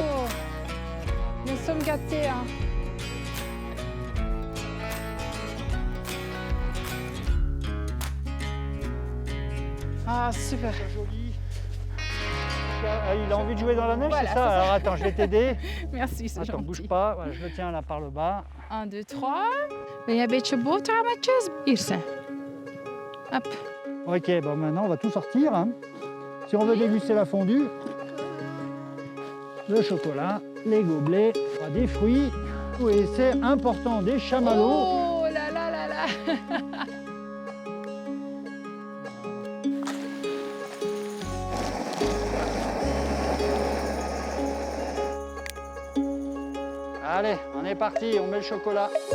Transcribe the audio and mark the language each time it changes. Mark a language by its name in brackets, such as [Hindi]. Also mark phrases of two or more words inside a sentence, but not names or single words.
[French] Nous sommes gâtés. Hein. Ah, super. Joli. Il a envie de jouer dans la neige, Voilà, c'est ça? Alors attends, je vais t'aider. Merci, c'est Attends, gentil. bouge pas. Voilà, je le tiens là par le bas. 1, 2, 3. [Dutch] Ben je een beetje boterhammetjes? Hier zijn. Hop. [French] Ok, bon maintenant on va tout sortir. Hein. Si on veut déguster la fondue, le chocolat, les gobelets, des fruits, et c'est important, des chamallows. Oh là là là là. Allez, on est parti, on met le chocolat.